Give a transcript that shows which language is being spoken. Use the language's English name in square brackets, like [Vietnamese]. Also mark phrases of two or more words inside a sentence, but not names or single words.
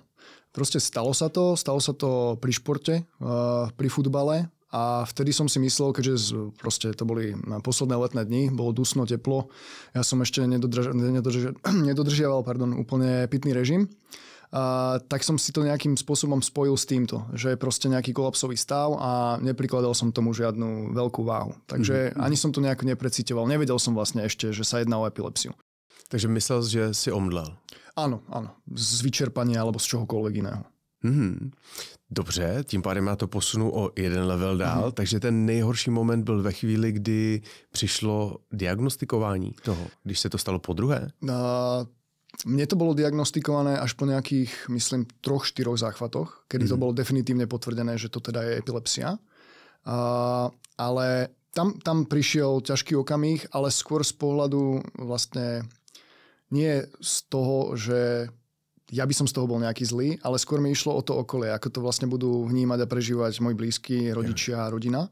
[Slovak] Proste stalo sa to pri športe, pri futbale a vtedy som si myslel, keďže proste to boli posledné letné dni, bolo dusno, teplo, ja som ešte nedodržiaval úplne pitný režim, tak som si to nejakým spôsobom spojil s týmto, že je proste nejaký kolapsový stav a neprikladal som tomu žiadnu veľkú váhu. Takže ani som to nejako neprecíťoval. Nevedel som vlastne ešte, že sa jedná o epilepsiu. Takže myslel, že si omdlel? Áno. Z vyčerpania alebo z čohokoľvek iného. [Czech] Dobře, tím pádem já to posunu o jeden level dál, takže ten nejhorší moment byl ve chvíli, kdy přišlo diagnostikování toho, když se to stalo podruhé? [Slovak] Mne to bolo diagnostikované až po nejakých, myslím, 3-4 záchvatoch, kedy to bolo definitívne potvrdené, že to teda je epilepsia. Ale tam prišiel ťažký okamih, ale skôr z pohľadu vlastne nie z toho, že ja by som z toho bol nejaký zlý, ale skôr mi išlo o to okolie, ako to vlastne budú vnímať a prežívať moji blízky, rodičia a rodina.